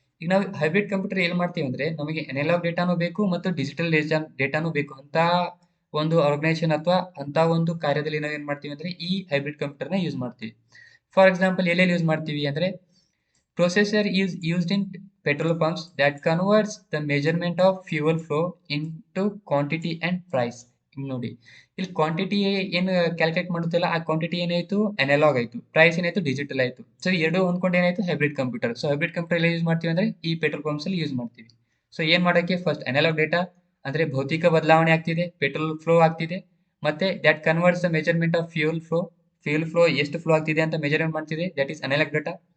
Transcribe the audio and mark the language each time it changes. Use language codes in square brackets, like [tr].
[kn] ಈಗ ನಾವು hybrid computer ಏನ್ ಮಾಡ್ತೀವಿ ಅಂದ್ರೆ ನಮಗೆ ಅನಲಾಗ್ ಡೇಟಾನು ಬೇಕು ಮತ್ತು ಡಿಜಿಟಲ್ ಡೇಟಾನು ಬೇಕು ಅಂತ ಒಂದು ಆರ್ಗನೈಸೇಷನ್ ಅಥವಾ ಅಂತ ಒಂದು ಕಾರ್ಯದಲ್ಲಿ ನಾವು ಏನ್ ಮಾಡ್ತೀವಿ ಅಂದ್ರೆ ಈ ಹೈಬ್ರಿಡ್ ಕಂಪ್ಯೂಟರ್ ನ ಯೂಸ್ ಮಾಡ್ತೀವಿ. ಫಾರ್ ಎಕ್ಸಾಂಪಲ್ ಎಲ್ಲೆಲ್ಲಿ ಯೂಸ್ ಮಾಡ್ತೀವಿ ಅಂದ್ರೆ [en] Processor is used in petrol pumps that converts the measurement of fuel flow into quantity and price. [kn] ಇಲ್ಲಿ ನೋಡಿ, ಇಲ್ಲಿ ಕ್ವಾಂಟಿಟಿ ಏನು ಕ್ಯಾಲ್ಕುಲೇಟ್ ಮಾಡುತ್ತಿಲ್ಲ, ಆ ಕ್ವಾಂಟಿಟಿ ಏನಾಯ್ತು ಅನಲಾಗ್ ಆಯ್ತು, ಪ್ರೈಸ್ ಏನಾಯ್ತು ಡಿಜಿಟಲ್ ಆಯ್ತು. ಸೊ ಎರಡು ಹೊಂದ್ಕೊಂಡು ಏನಾಯ್ತು hybrid computer. So hybrid computer ಎಲ್ಲ ಯೂಸ್ ಮಾಡ್ತೀವಿ ಅಂದ್ರೆ ಈ ಪೆಟ್ರೋಲ್ ಪಂಪ್ಸ್ ಅಲ್ಲಿ ಯೂಸ್ ಮಾಡ್ತೀವಿ. ಸೊ ಏನ್ ಮಾಡೋಕ್ಕೆ ಫಸ್ಟ್ ಅನಲಾಗ್ ಡೇಟಾ ಅಂದ್ರೆ ಭೌತಿಕ ಬದಲಾವಣೆ ಆಗ್ತಿದೆ, ಪೆಟ್ರೋಲ್ ಫ್ಲೋ ಆಗ್ತಿದೆ, ಮತ್ತೆ [en] that converts the measurement of fuel flow [kn] ಎಷ್ಟು ಫ್ಲೋ ಆಗ್ತಿದೆ ಅಂತ ಮೆಜರ್ಮೆಂಟ್ ಮಾಡ್ತಿದೆ, [en] That is analog data.